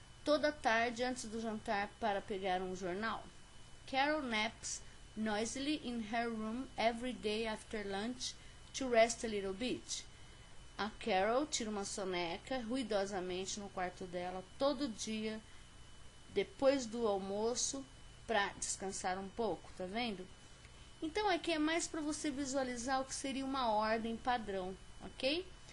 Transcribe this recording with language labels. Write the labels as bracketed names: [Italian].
[Portuguese] toda tarde antes do jantar para pegar um jornal. [English] Carol naps noisily in her room every day after lunch to rest a little bit. [Portuguese] A Carol tira uma soneca ruidosamente no quarto dela todo dia depois do almoço para descansar um pouco, tá vendo? Então aqui é mais para você visualizar o que seria uma ordem padrão, ok?